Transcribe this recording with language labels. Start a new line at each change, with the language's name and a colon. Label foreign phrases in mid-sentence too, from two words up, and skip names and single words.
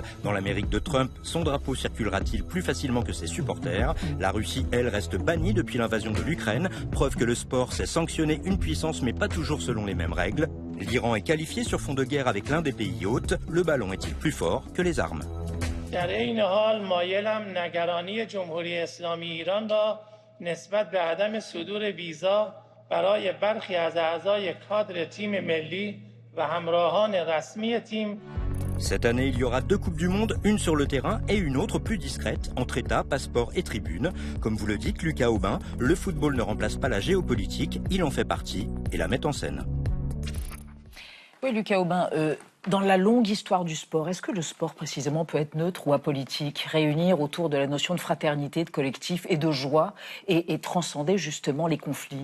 French: Dans l'Amérique de Trump, son drapeau circulera-t-il plus facilement que ses supporters ? La Russie, elle, reste bannie depuis l'invasion de l'Ukraine. Preuve que le sport sait sanctionner une puissance, mais pas toujours selon les mêmes règles. L'Iran est qualifié sur fond de guerre avec l'un des pays hôtes. Le ballon est-il plus fort que les armes ?
Persian: در این حال مایلم نگرانی جمهوری اسلامی ایران را نسبت به عدم صدور ویزا برای برخی از اعضای کادر تیم ملی و همراهان رسمی تیم.
French: Cette année, il y aura 2 Coupes du Monde, une sur le terrain et une autre plus discrète, entre États, passeports et tribunes. Comme vous le dites, Lucas Aubin, le football ne remplace pas la géopolitique, il en fait partie et la met en scène. Oui, Lucas Aubin, Dans la longue histoire du sport, est-ce que le sport précisément peut être neutre ou apolitique, réunir autour de la notion de fraternité, de collectif et de joie et transcender justement les conflits ?